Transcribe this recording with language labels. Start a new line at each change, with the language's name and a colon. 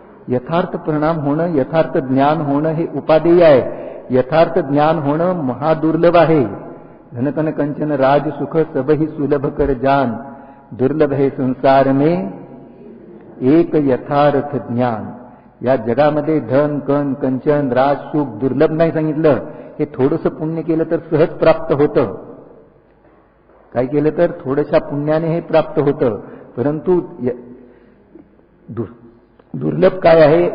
Marathi: यथार्थ परिणाम होणं, यथार्थ ज्ञान होणं हे उपादेय आहे. यथार्थ ज्ञान होणं महादुर्लभ आहे.
Hindi: धनकन कंचन राज सुख सबही सुलभ कर जान, दुर्लभ है संसार में एक यथार्थ ज्ञान.
Marathi: या जगामध्ये धन कन कंचन राज सुख दुर्लभ नाही सांगितलं. हे थोडंसं पुण्य केलं तर सहज प्राप्त होतं. काय केलं तर थोड्याशा पुण्याने हे प्राप्त होतं. परंतु दुर्लभ काय आहे?